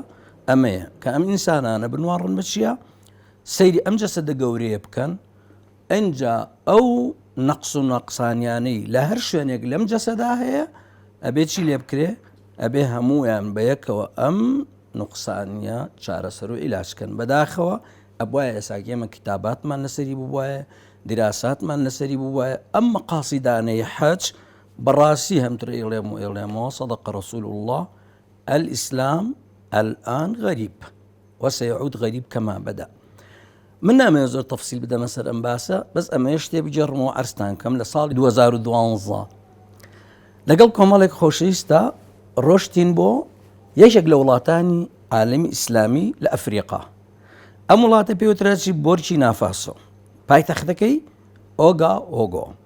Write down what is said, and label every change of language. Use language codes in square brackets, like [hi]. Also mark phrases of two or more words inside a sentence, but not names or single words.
[ckb] ئەمەیە کە ئەم ئینسانانە بنواڕن بە چییە؟ سەیری ئەم جەسەدە گەورەیە بکەن، ئەنجا ئەو نەقس و نەقسانیانەی لە هەر شوێنێک لەم جەسەدا هەیە ئەبێ چی لێ بکرێ؟ ئەبێ هەموویان بەیەکەوە ئەم نقصانیە چارەسەر و عیلاجکەن. بەداخەوە ئەبوایە ئێساکی ئێمە کتاباتمان لەسەری بووایە، دیراساتمان لەسەری بووایە ئەم مەقاسیدانەی حەج بەڕاستی هەمتر ئێڵێمەوە [ar] صدق رسول الله الإسلام الآن غريب وسيعود غريب كما بدأ. [ckb] من نامەوێت زۆر تەفسیل بدەمە سەر ئەم باسە، بەس ئەمەیە شتێ بجێڕمەوە عەرزتان کەم لە ساڵی 2012 لەگەڵ کۆمەڵێک خۆشەویستە ڕۆشتین بۆ یەکێک لە وڵاتانی عالەمی ئیسلامی لە ئەفریقا. ئەم وڵاتە پێوترا چی؟ بورکینا فاسۆ، پایتەختەکەی ئۆگاۆگۆ.